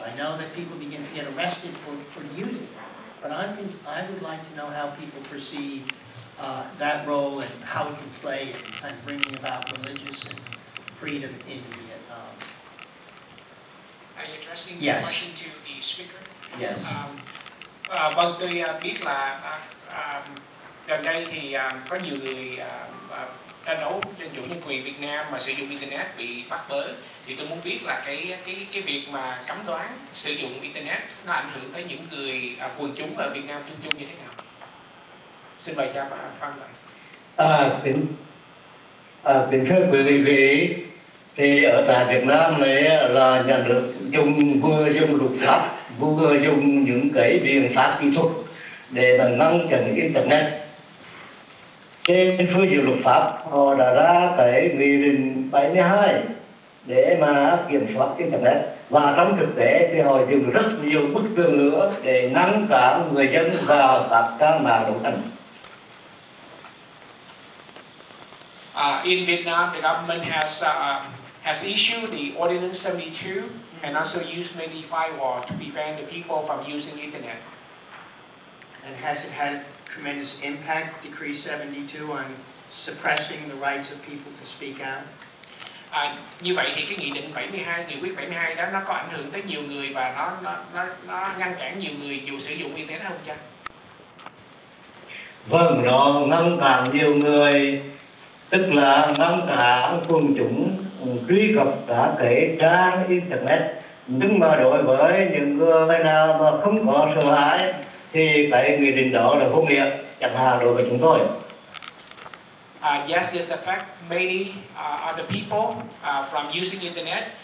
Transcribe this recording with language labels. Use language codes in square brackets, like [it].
[en] I know that people begin to get arrested for using it, but I would like to know how people perceive that role and how it can play in kind of bringing about religious and freedom in Vietnam. Are you addressing the Yes. question to the speaker? Yes. [vi] Vâng, tôi biết là gần đây thì có nhiều người tranh đấu tranh chủ nhân quyền Việt Nam mà sử dụng internet bị bắt bớ, thì tôi muốn biết là cái việc mà cấm đoán sử dụng internet nó ảnh hưởng tới những người quần chúng ở Việt Nam chung như thế nào? Xin mời cha Phan lại. Kính thưa quý vị, thì ở tại Việt Nam này là nhà nước vừa dùng luật pháp, vừa dùng những cái biện pháp kỹ thuật để mà ngăn chặn internet. Trên phương diện luật pháp, họ đã ra cái nghị định 72 để mà kiểm soát internet, và trong thực tế thì họ dùng rất nhiều bức tường nữa để ngăn cản người dân vào các trang mạng đấu tranh. [en] In Vietnam, the government has issued the Ordinance 72 and also used many firewall to prevent the people from using internet. And has it had a tremendous impact, Decree 72, on suppressing the rights of people to speak out? [vi] Như vậy thì cái nghị định 72, nghị quyết 72 đó nó có ảnh hưởng tới nhiều người và nó ngăn cản nhiều người dù sử dụng internet không cha? Vâng, nó ngăn cản nhiều người, tức là ngăn cản quần chúng truy cập cả cái trang internet. Nhưng mà đối với những người nào mà không có sợ hãi thì cái nghị định đó là vô nghĩa, chẳng hạn đối với chúng tôi. [en] Yes, this affects many other people from using internet.